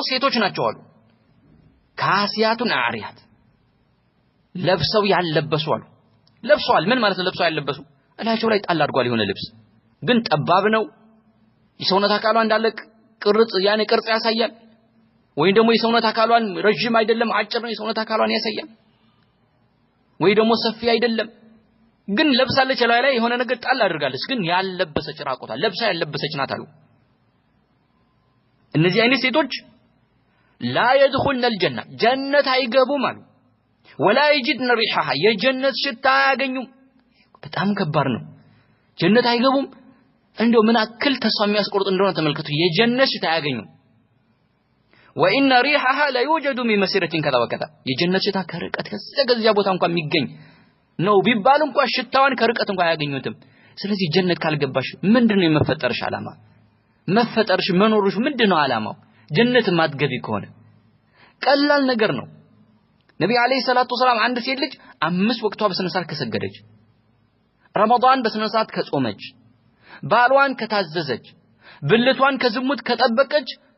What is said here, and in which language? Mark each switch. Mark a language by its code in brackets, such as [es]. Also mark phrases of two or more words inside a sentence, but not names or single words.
[am] ሴቶች ናቸው አሉ [ar] كاسيات عاريات [am] ለብሰው ያለበሱ አሉ ለብሰዋል ምን ማለት ነው ለብሰው ያለበሱ እላቸው ላይ ጣል አድርጓል የሆነ ልብስ ግን ጠባብ ነው የሰውነት አካሏ እንዳለ ቅርጽ ያኔ ቅርጽ ያሳያል ወይ ደግሞ የሰውነት አካሏን ረጅም አይደለም አጭር ነው የሰውነት አካሏን ያሳያል ወይ ደግሞ ሰፊ አይደለም ግን ለብሳለች ላይ የሆነ ነገር ጣል አድርጋለች ግን ያለበሰች ራቆታ ለብሳ ያለበሰች ናት አሉ እነዚህ አይነት ሴቶች [ar] لا يدخلن الجنة [am] ጀነት አይገቡም አሉ [ar] ولا يجدن ريحها [am] የጀነት ሽታ አያገኙም በጣም ከባድ ነው ጀነት አይገቡም እንደው ምን አክል ተስፋ የሚያስቆርጥ እንደሆነ ተመልከቱ የጀነት ሽታ አያገኙም [ar] وان ريحها لا يوجد من مسيره كذا وكذا [am] የጀነት ሽታ ከርቀት ከዚያ ቦታ እንኳን የሚገኝ ነው ቢባል እንኳን ሽታዋን ከርቀት እንኳን አያገኙትም ስለዚህ ጀነት ካልገባሽ ምንድነው የመፈጠርሽ አላማ መፈጠርሽ መኖርሽ ምንድነው አላማው ጀነት ማትገቢ ከሆነ ቀላል ነገር ነው ነብዩ [ar] عليه الصلاة والسلام [am] አንድ ሴት ልጅ 5 ወቅቷ በስነ ስርዓት ከሰገደች ረመዳን በስነ ስርዓት ከጾመች ባሏን ከታዘዘች ብልቷን ከዝሙት ከጠበቀች